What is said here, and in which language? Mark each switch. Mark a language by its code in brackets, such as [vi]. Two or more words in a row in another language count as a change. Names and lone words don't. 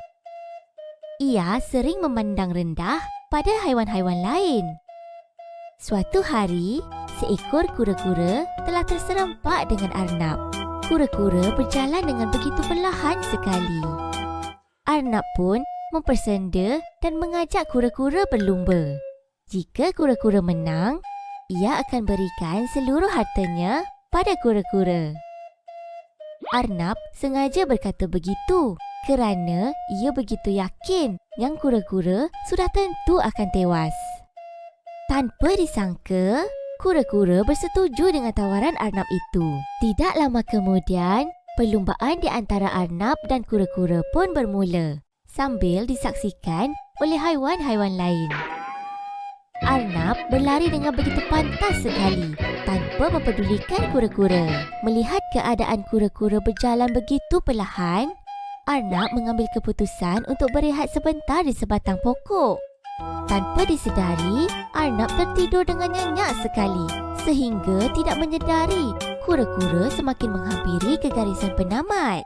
[ms] Ia sering memandang rendah pada haiwan-haiwan lain. Suatu hari, seekor kura-kura telah terserempak dengan arnab. Kura-kura berjalan dengan begitu perlahan sekali. Arnab pun mempersenda dan mengajak kura-kura berlumba. Jika kura-kura menang, ia akan berikan seluruh hartanya pada kura-kura. Arnab sengaja berkata begitu kerana ia begitu yakin yang kura-kura sudah tentu akan tewas. Tanpa disangka, kura-kura bersetuju dengan tawaran Arnab itu. Tidak lama kemudian, perlumbaan di antara Arnab dan kura-kura pun bermula sambil disaksikan oleh haiwan-haiwan lain. Arnab berlari dengan begitu pantas sekali tanpa mempedulikan kura-kura. Melihat keadaan kura-kura berjalan begitu perlahan, Arnab mengambil keputusan untuk berehat sebentar di sebatang pokok. Tanpa disedari, Arnab tertidur dengan nyenyak sekali sehingga tidak menyedari kura-kura semakin menghampiri ke garisan penamat.